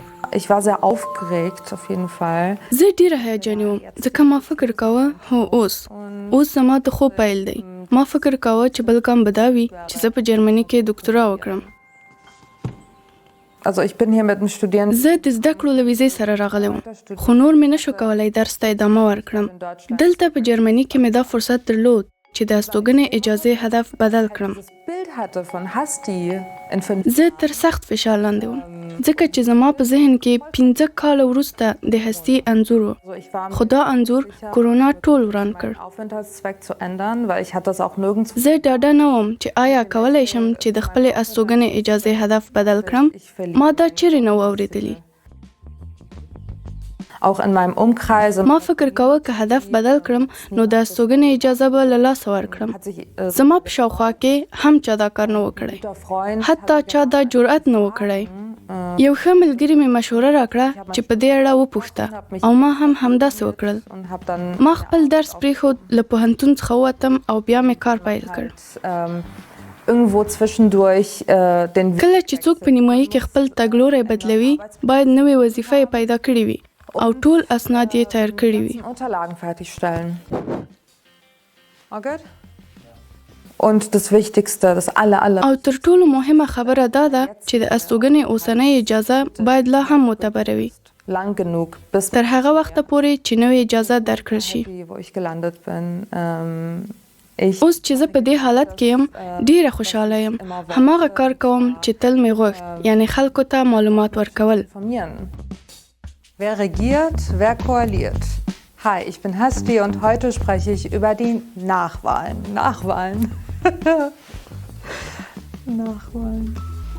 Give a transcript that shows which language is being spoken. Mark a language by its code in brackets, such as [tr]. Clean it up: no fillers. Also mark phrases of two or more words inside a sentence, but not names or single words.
[de] ich war sehr aufgeregt auf jeden Fall. [ps] زه ډیره هیجاني وم ځکه ما فکر کاوه هو اوس زما د خوب پیل دی. ما فکر کاوه چې بل ګام به دا وي چې زه په جرمني کې ډاکټرا وکړم. [de] Also ich bin hier mit dem Studierenden. [ps] زه د زده کړو له ویزې سره راغلی وم خو نور مې نشو کولی درس ته ادامه ورکړم. دلته په جرمني کې مې دا فرصت درلود چې د استوګنې اجازې هدف بدل کړم. زه تر سخت فشار لاندې وم ځکه چې زما په ذهن کې 15 کاله وروسته د هستي انځور و خو دا انځور کورونا ټول وران کړ. زه ډاډه نه وم چې آیا کولی شم چې د خپلې استوګنې اجازې هدف بدل کړم. ما دا چیرې نه و اورېدلی. [de] Auch in meinem Umkreis. [ps] ما فکر کاوه که هدف بدل کړم نو د استوګنې اجازه به له لاسه ورکړم. زما په شاوخوا کې هم چا دا کار نه و کړی. حتی چا دا جرأت نه و کړی. یو ښه ملګري مې مشوره راکړه چې په دې اړه وپوښته او ما هم همداسې وکړل. ما خپل درس پرېښود له پوهنتون څخه ووتم او بیا مې کار پیل کړ. [de] Irgendwo zwischendurch [ps] کله چې څوک په نیمایي کې خپل تګلوری بدلوي باید نوې وظیفه یې پیدا کړې وي او ټول اسناد یې تیار کړي وي. [de] Unterlagen fertigstellen. Okay. Und das Wichtigste, das aller [ps] او تر ټولو مهمه خبره دا ده چې د استوګنې اوسنۍ اجازه باید لا هم معتبره وي. [de] lang genug bis [ps] تر هغه وخته پورې چې نوې اجازه درکړل شي. [de] wo ich gelandet bin. [ps] اوس چې زه په دې حالت کې یم ډیره خوشاله یم. هماغه کار کوم چې تل مې غوښت یعنی خلکو ته معلومات ورکول. [de] Wer regiert, wer koaliert? Hi, ich bin Hasti und heute spreche ich über die Nachwahlen. Nachwahlen.